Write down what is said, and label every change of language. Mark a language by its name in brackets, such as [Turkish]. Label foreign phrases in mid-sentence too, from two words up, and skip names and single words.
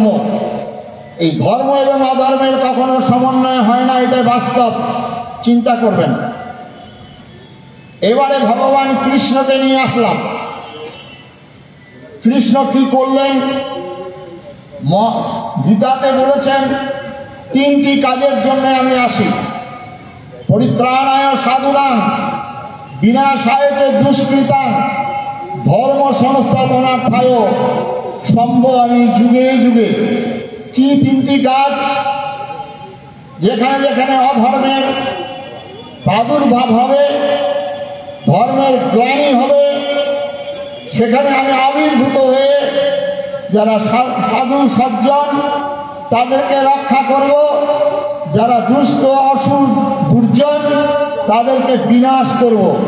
[Bangla] এই ধর্ম এবং অধর্মের কখনো সমন্বয় হয় না, এটা বাস্তব। চিন্তা করবেন। এবারে ভগবান কৃষ্ণকে নিয়ে আসলাম। কৃষ্ণ কি করলেন, গীতাতে বলেছেন তিনটি কাজের জন্য আমি আসি। [Sanskrit] পরিত্রাণায় সাধুনাং বিনাশায় চ দুষ্কৃতাং ধর্ম সংস্থাপনার্থায় সম্ভবামি যুগে যুগে। [Bangla] কি তিনটি কাজ? যেখানে যেখানে অধর্মের প্রাদুর্ভাব হবে, ধর্মের গ্লানি হবে, সেখানে আমি আবির্ভূত হয়ে যারা সাধু সজ্জন তাদেরকে রক্ষা করব, যারা দুষ্ট অসুর দুর্জন তাদেরকে বিনাশ করব।